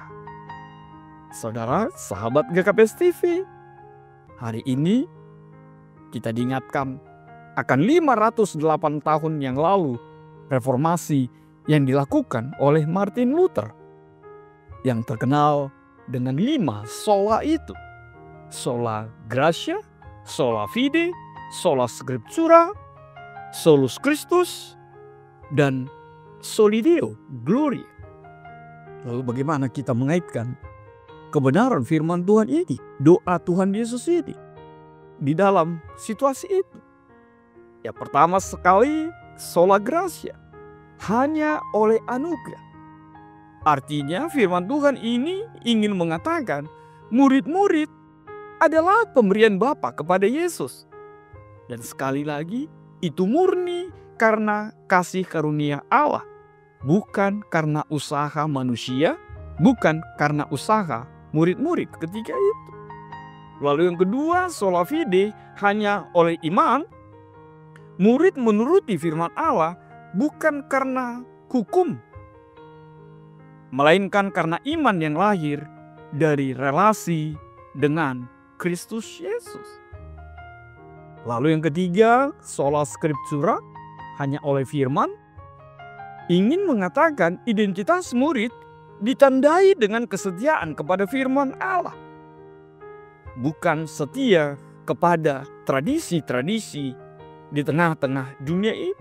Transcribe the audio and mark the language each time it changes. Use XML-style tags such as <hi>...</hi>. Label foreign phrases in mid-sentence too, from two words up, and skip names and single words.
<id>Saudara, sahabat GKPS TV, hari ini kita diingatkan akan 508 tahun yang lalu reformasi yang dilakukan oleh Martin Luther, yang terkenal dengan 5 sola itu:</id> <la>sola gratia, sola fide, sola scriptura, solus Christus, dan soli Deo gloria.</la> <id>Lalu bagaimana kita mengaitkan kebenaran firman Tuhan ini, doa Tuhan Yesus ini, di dalam situasi itu? Ya, pertama sekali,</id> <la>sola gratia,</la> <id>hanya oleh anugerah. Artinya firman Tuhan ini ingin mengatakan murid-murid adalah pemberian Bapa kepada Yesus. Dan sekali lagi, itu murni karena kasih karunia Allah, bukan karena usaha manusia, bukan karena usaha murid-murid ketika itu. Lalu yang kedua,</id> <la>sola fide,</la> <id>hanya oleh iman. Murid menuruti firman Allah bukan karena hukum, melainkan karena iman yang lahir dari relasi dengan Kristus Yesus. Lalu yang ketiga,</id> <la>sola scriptura,</la> <id>hanya oleh firman, ingin mengatakan identitas murid ditandai dengan kesetiaan kepada firman Allah, bukan setia kepada tradisi-tradisi di tengah-tengah dunia ini.</id>